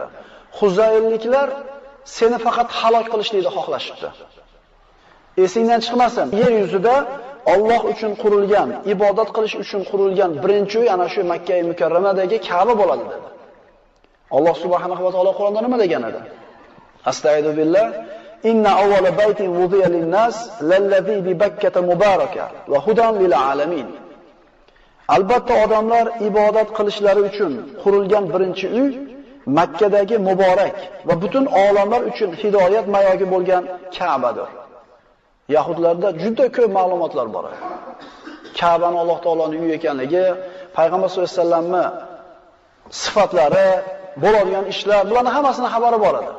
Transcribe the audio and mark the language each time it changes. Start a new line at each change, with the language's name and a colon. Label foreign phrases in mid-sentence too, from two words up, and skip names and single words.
Uzbek: Xuzaylliklar seni faqat halok qilishlikni xohlashibdi. Esingdan chiqmasin. Yer yuzida Alloh uchun qurilgan, ibodat qilish uchun qurilgan birinchi uy ana shu Makka-i Mukarramadagi Ka'ba bo'ladi dedi. Alloh
Arabic: سبحانه وتعالى
Uzbek: Qur'onda nima degan edi?
Arabic: أستغفر بالله. إن أول بيت وضع للناس للذي ببكة مباركا وهدى للعالمين.
Uzbek: Albatta odamlar ibodat qilishlari uchun qurilgan birinchi uy Makkadagi muborak va butun olamlar uchun hidoyat mayogi bo'lgan Ka'badir. Yahudlarda juda ko'p ma'lumotlar bor. Ka'bani Alloh taoloning uyi ekanligi, payg'ambar
Arabic: صلى الله عليه وسلم
Uzbek: sifatlari, bo'ladigan ishlar, bularning hammasini xabari bor edi.